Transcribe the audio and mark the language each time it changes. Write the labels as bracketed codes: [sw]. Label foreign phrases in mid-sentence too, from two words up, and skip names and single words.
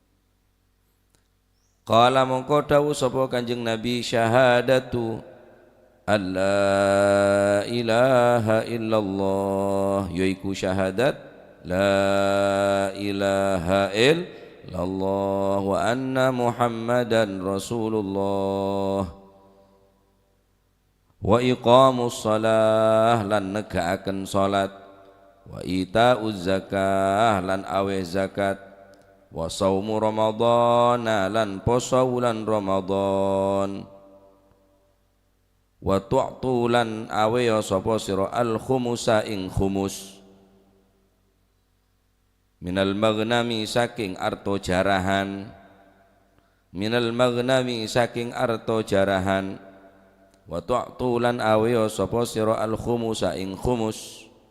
[ar] قال [jv] mongko dawuh sapa Kanjeng Nabi [ar] شهادة أن لا إله إلا الله [jv] yaiku syahadat [ar] لا إله إلا الله وأن محمدا رسول الله وإقام الصلاة [jv] lan negaaken salat [ar] وإيتاء الزكاة [jv] lan aweh zakat [ar] وصوم رمضان [jv] lan poso wulan Ramadan [ar] وتؤتوا [jv] lan awe ya sapa sira [ar] الخمس [jv] ing khumus [ar] من المغنم [jv] saking arto jarahan [ar] من المغنم [jv] saking arto jarahan [ar] وتؤتوا [jv] lan awe ya sapa sira [ar] الخمس [jv] ing khumus